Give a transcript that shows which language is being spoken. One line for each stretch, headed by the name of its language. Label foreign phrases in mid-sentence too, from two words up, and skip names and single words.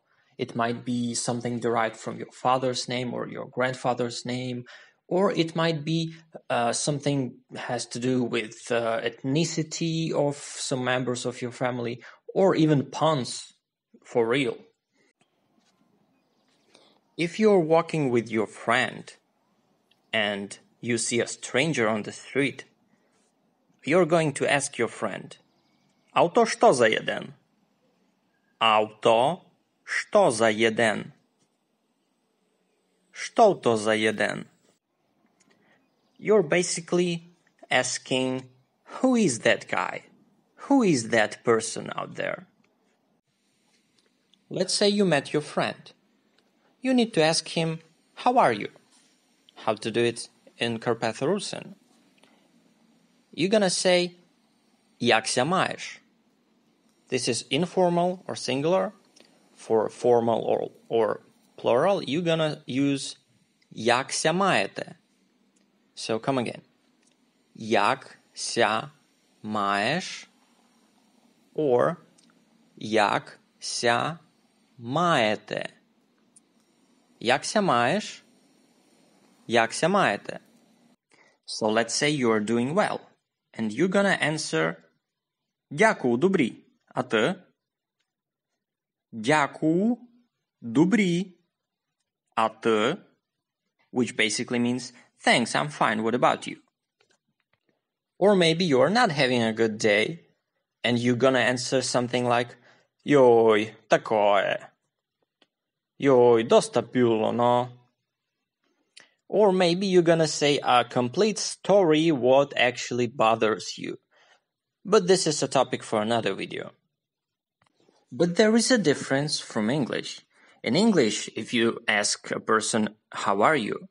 English: It might be something derived from your father's name or your grandfather's name, or it might be something has to do with ethnicity of some members of your family, or even puns for real. If you're walking with your friend and you see a stranger on the street, you're going to ask your friend,
Rusyn: Авто што за єден? Авто што за єден? Што то за єден?
English: You're basically asking, who is that guy? Who is that person out there? Let's say you met your friend. You need to ask him, how are you? How to do it in Carpatho-Rusyn. You're gonna say,
Rusyn: Як ся маеш?
English: This is informal or singular. For formal or plural, you're gonna use
Rusyn: Як ся маєте?
English: So come again.
Rusyn: Як ся маеш? Or Як ся маєте? Як ся маеш? Як ся маєте?
English: So let's say you're doing well. And you're gonna answer
Rusyn: Дякую, добрі. А ти? Дякую, добрі. А ти?
English: Which basically means thanks, I'm fine, what about you? Or maybe you're not having a good day and you're gonna answer something like
Rusyn: Йой, такое. Йой, доста пюло, no?
English: Or maybe you're gonna say a complete story what actually bothers you. But this is a topic for another video. But there is a difference from English. In English, if you ask a person, how are you?